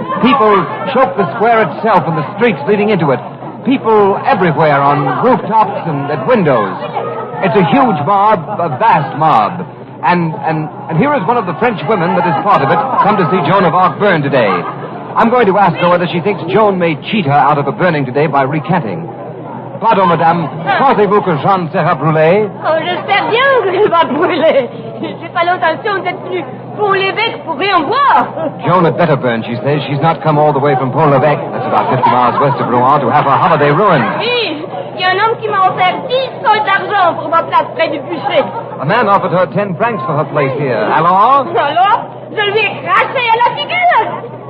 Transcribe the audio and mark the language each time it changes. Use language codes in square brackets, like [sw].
[en] People choke the square itself and the streets leading into it. People everywhere on rooftops and at windows. It's a huge mob, a vast mob. And here is one of the French women that is part of it, come to see Joan of Arc burn today. I'm going to ask her whether she thinks Joan may cheat her out of a burning today by recanting. [fr] Pardon, madame. Pensez-vous que Jeanne sera brûlée? Oh, j'espère bien qu'elle va brûler. J'ai pas l'intention d'être venue pour l'évêque pour rien voir. [en] Joan had better burn, she says. She's not come all the way from Pont-l'Evêque, that's about 50 miles west of Rouen, to have her holiday ruined. [fr] Oui, il y a un homme qui m'a offert 10 sols d'argent pour ma place près du bûcher. [en] A man offered her 10 francs for her place here. [fr] Alors? Alors, je lui ai craché à la figure.